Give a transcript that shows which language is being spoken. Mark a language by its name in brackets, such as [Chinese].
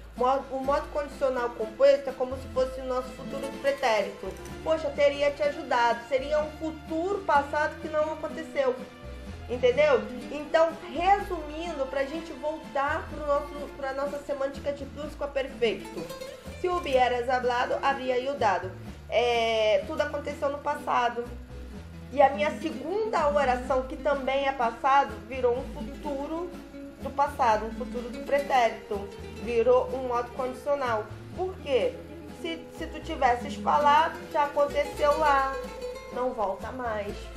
[Portuguese] O modo condicional composto é como se fosse o nosso futuro pretérito. Poxa, teria te ajudado. Seria um futuro passado que não aconteceu. Entendeu? Então, resumindo, para a gente voltar para a nossa semântica de plusquamperfeito. [Spanish] Se hubieras hablado, habría ayudado. [Portuguese] Tudo aconteceu no passado. E a minha segunda oração, que também é passado, virou um futuro do passado, um futuro do pretérito, virou um modo condicional. Por quê? Se tu tivesses falado, já aconteceu lá, não volta mais.